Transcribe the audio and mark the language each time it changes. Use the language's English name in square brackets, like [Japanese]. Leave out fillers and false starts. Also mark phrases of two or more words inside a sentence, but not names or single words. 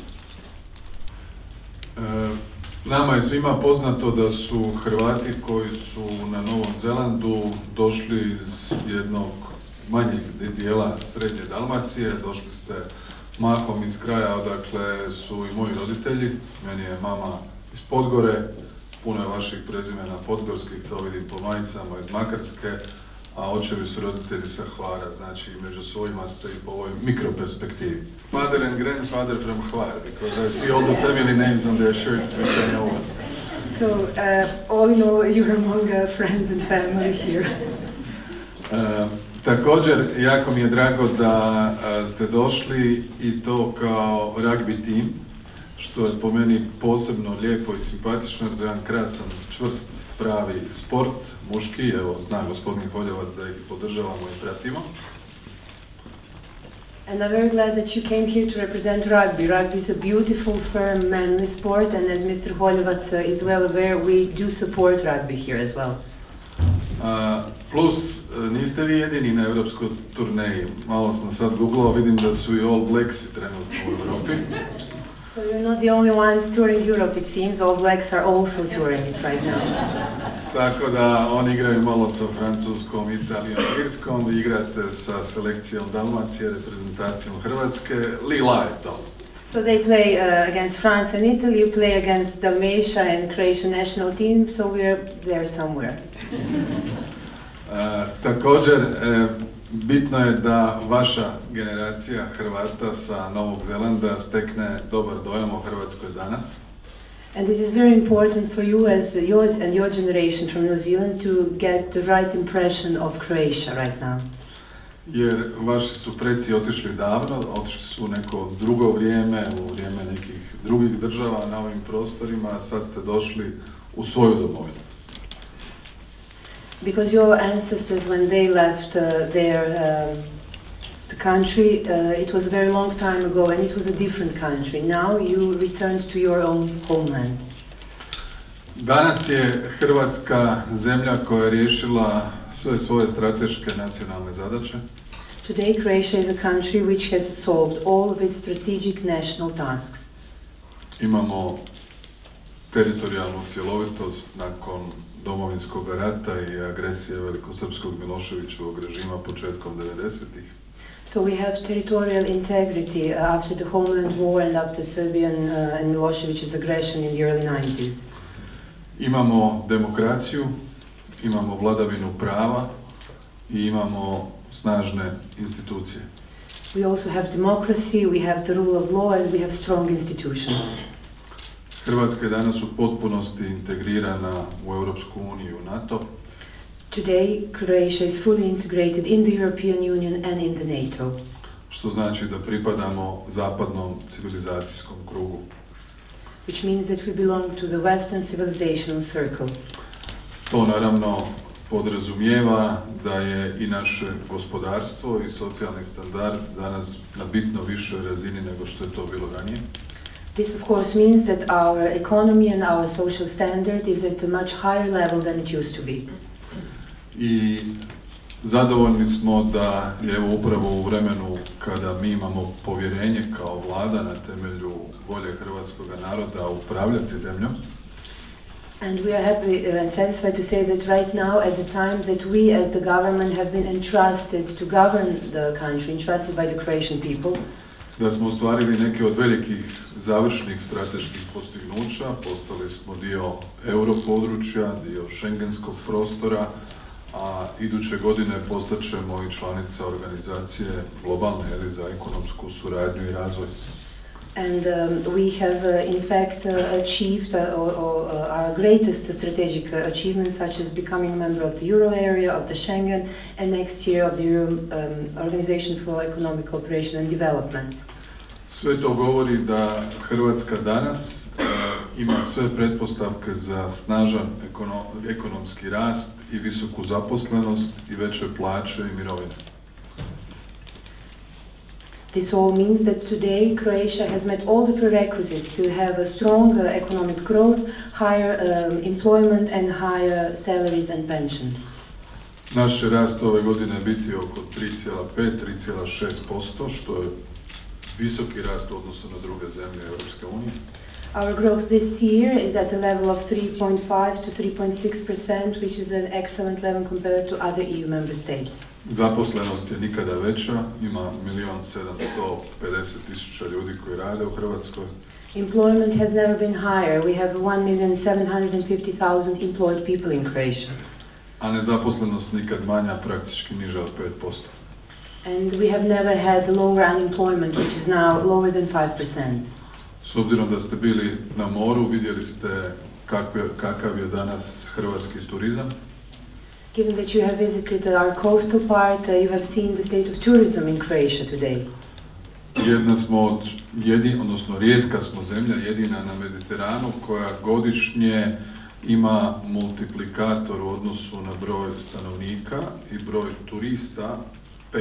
[Croatian] Nama je svima poznato da su Hrvati koji su na Novom Zelandu došli iz jednog manjeg dijela srednje Dalmacije, došli ste mahom iz kraja odakle su i moji roditelji. Meni je mama iz Podgore, puno je vaših prezimena podgorskih, to vidim po majicama, iz Makarske, a očevi su roditelji sa Hvara, znači među svojima ste i po ovoj mikroperspektivi. [English] Father and grandfather from Hvar, because I see all the family names on their shirts which I know. So, all in all, you're among friends and family here. [Croatian] Također, jako mi je drago da ste došli i to kao rugby tim, što je po meni posebno lijepo i simpatično, jer je jedan krasan, čvrst, pravi sport, muški, evo zna gospodin Holjevac da ih podržavamo i pratimo. [English] And I'm very glad that you came here to represent rugby. Rugby is a beautiful, firm, manly sport, and as Mr. Holjevac is well aware, we do support rugby here as well. [Croatian] Plus, niste vi jedini na europskoj turneji. Malo sam sad googlao, vidim da su i All Blacksi trenutno u Europi. [English] So you're not the only ones touring Europe, it seems. All Blacks are also touring it right now. [Croatian] Tako da oni igraju malo sa Francuskom, Italijom, Irskom, vi igrate sa selekcijom Dalmacije, reprezentacijom Hrvatske, lila je to. [English] So they play against France and Italy, you play against Dalmatia and Croatian national team, so we're there somewhere. [Croatian] Također, bitno je da vaša generacija Hrvata sa Novog Zelanda stekne dobar dojam o Hrvatskoj danas. [English] And it is very important for you as your generation from New Zealand to get the right impression of Croatia right now. [Croatian] Jer vaši su preci otišli davno, otišli su u neko drugo vrijeme, u vrijeme nekih drugih država na ovim prostorima, a sad ste došli u svoju domovinu. [English] Because your ancestors, when they left the country, it was a very long time ago and it was a different country. Now you returned to your own homeland. [Croatian] Danas je Hrvatska zemlja koja je riješila sve svoje strateške nacionalne zadaće. [English] Today Croatia is a country which has solved all of its strategic national tasks. [Croatian] Imamo teritorijalnu cjelovitost nakon Domovinskog rata i agresije velikosrpskog Miloševićevog režima početkom 90-ih. [English] So we have territorial integrity after the Homeland War and after Serbian and Milošević's aggression in the early 90s. [Croatian] Imamo demokraciju, imamo vladavinu prava i imamo snažne institucije. [English] We also have democracy, we have the rule of law and we have strong institutions. [Croatian] Hrvatska je danas u potpunosti integrirana u Europsku uniju i u NATO. [English] Today, Croatia is fully integrated in the European Union and in the NATO. [Croatian] Što znači da pripadamo zapadnom civilizacijskom krugu. [English] Which means that we belong to the Western civilizational circle. [Croatian] To naravno podrazumijeva da je i naše gospodarstvo i socijalni standard danas na bitno višoj razini nego što je to bilo ranije. [English] This of course means that our economy and our social standard is at a much higher level than it used to be. [Croatian] I zadovoljni smo da je evo upravo u vremenu kada mi imamo povjerenje kao vlada na temelju volje hrvatskog naroda upravljati zemljom. [English] And we are happy and satisfied to say that right now, at the time that we as the government have been entrusted to govern the country, entrusted by the Croatian people, [Croatian] da smo ostvarili neke od velikih završnih strateških postignuća, postali smo dio europodručja, dio šengenskog prostora, a iduće godine postaćemo i članica organizacije globalne za ekonomsku suradnju i razvoj. [English] And we have in fact achieved our greatest strategic achievements, such as becoming a member of the Euro area, of the Schengen, and next year of the Organization for Economic Cooperation and Development. [Croatian] Sve to govori da Hrvatska danas ima sve pretpostavke za snažan ekonomski rast i visoku zaposlenost i veće plaće i mirovine. [English] This all means that today Croatia has met all the prerequisites to have a strong economic growth, higher employment and higher salaries and pensions. [Croatian] Naš će rast ove godine biti oko 3,5-3,6%, što je visoki rast u odnosu na druge zemlje Europske unije. [English] Our growth this year is at a level of 3.5 to 3.6%, which is an excellent level compared to other EU member states. [Croatian] Zaposlenost je nikada veća, ima 1.750.000 ljudi koji rade u Hrvatskoj. [English] Employment has never been higher. We have 1,750,000 employed people in Croatia. [Croatian] A nezaposlenost nikad manja, praktički niža od 5%. [English] And we have never had lower unemployment, which is now lower than 5%. [Croatian] S obzirom da ste bili na moru, vidjeli ste kakav je danas hrvatski turizam. [English] Given that you have visited our coastal part, you have seen the state of tourism in Croatia today. [Croatian] Jedna smo od odnosno rijetka smo zemlja, jedina na Mediteranu koja godišnje ima multiplikator u odnosu na broj stanovnika i broj turista 5.